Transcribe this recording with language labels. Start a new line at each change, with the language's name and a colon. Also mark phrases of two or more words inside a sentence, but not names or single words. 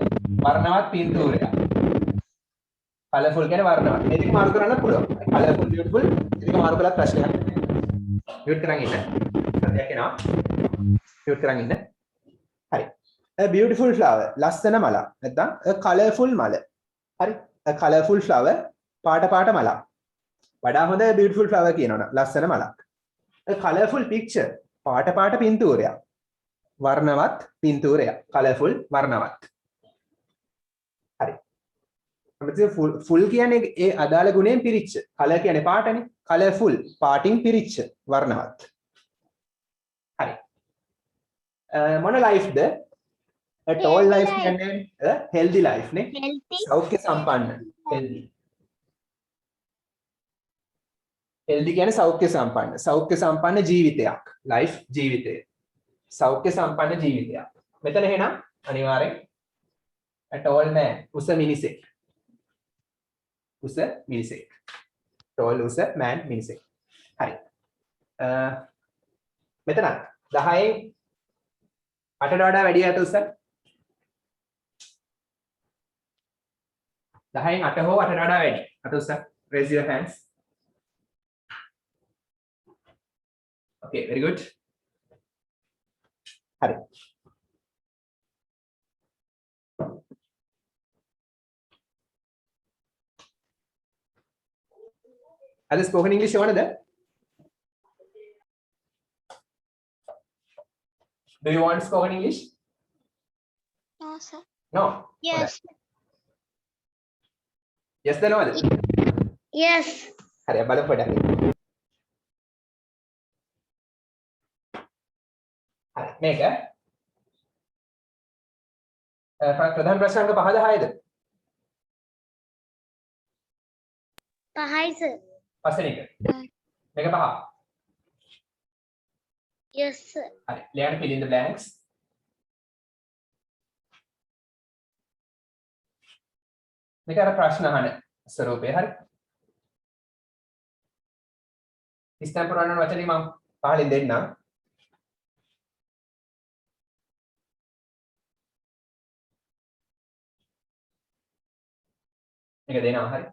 Sinhala: වර්ණවත් පින්තූරයක්. colorful කියන්නේ වර්ණවත්. මේ දෙක මාරු කරන්න පුළුවන්.
English: colorful beautiful
Sinhala: දෙක මාරු කළත් ප්‍රශ්නයක් නැහැ. mute කරන් ඉන්න. සත්‍යයක් එනවා. mute කරන් ඉන්න. හරි.
English: a beautiful flower.
Sinhala: ලස්සන මලක්. නැත්නම්
English: a colorful
Sinhala: මල. හරි.
English: a colorful flower.
Sinhala: පාට පාට මලක්. වඩා හොඳ
English: beautiful flower
Sinhala: කියනවනම් ලස්සන මලක්.
English: a colorful picture.
Sinhala: පාට පාට පින්තූරයක්. වර්ණවත් පින්තූරයක්. colorful වර්ණවත්. හරි. අපිට full කියන්නේ ඒ අදාළ ගුණයෙන් පිරිච්ච. color කියන්නේ පාටනේ. colorful පාටින් පිරිච්ච වර්ණවත්. හරි. මොන life ද?
English: a tall life කියන්නේ a healthy life නේ. healthy
Sinhala: සෞඛ්‍ය සම්පන්න. healthy. healthy කියන්නේ සෞඛ්‍ය සම්පන්න. සෞඛ්‍ය සම්පන්න ජීවිතයක්. life ජීවිතය. සෞඛ්‍ය සම්පන්න ජීවිතයක්. මෙතන එහෙනම් අනිවාර්යෙන්
English: a tall man
Sinhala: උස මිනිසෙක්. උස මිනිසෙක්. tall උස man මිනිසෙක්. හරි. මෙතන 10න් 8ට වඩා වැඩි අත උස 10න් 8 හෝ 8ට වඩා වැඩි අත උස
English: raise your hands. okay very good.
Sinhala: හරි. අද
English: spoken English
Sinhala: ඕනද?
English: Do you want spoken English? no sir No. yes
Sinhala: Yes ද noද?
English: yes
Sinhala: හරි බලමු පොඩ්ඩක්. හරි මේක ප්‍රධාන ප්‍රශ්න අංක 5ද 6ද? පහයි sir පස්වෙනි එක. මේක 5.
English: yes sir
Sinhala: හරි. ලියන්න
English: fill in the blanks.
Sinhala: මේක අර ප්‍රශ්න අහන ස්වරූපේ හරි. ඉස්තම් පුරාණ වචනේ මම පහලින් දෙන්නම්. මේක දෙනවා හරි.